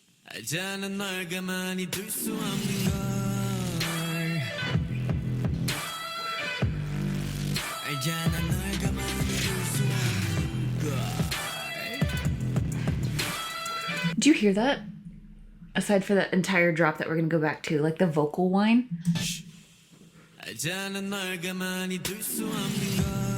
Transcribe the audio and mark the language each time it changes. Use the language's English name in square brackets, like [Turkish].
[Korean] 알잖아 널 가만히 둘 수 없는 걸. 알잖아 널 가만히 둘 수 없는 걸. [English] Do you hear that? Aside for that entire drop that we're going to go back to, like the vocal whine. [Korean] 알잖아 널 가만히 둘 수 없는 걸.